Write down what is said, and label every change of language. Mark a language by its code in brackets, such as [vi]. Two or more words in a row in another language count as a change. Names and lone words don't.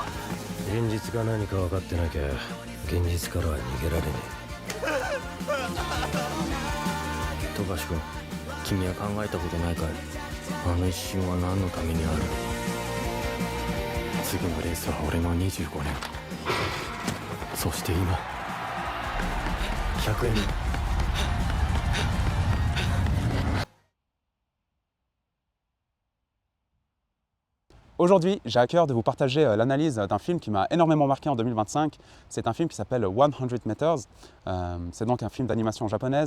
[ja] 現実が何か分かってなきゃ現実からは逃げられねえ。富樫君、君は考えたことないかい？あの一瞬は何のためにある？次のレースは俺の25年。そして今100年。 [fr] Aujourd'hui, j'ai à cœur de vous partager l'analyse d'un film qui m'a énormément marqué en 2025. C'est un film qui s'appelle 100 Meters. C'est donc un film d'animation japonaise.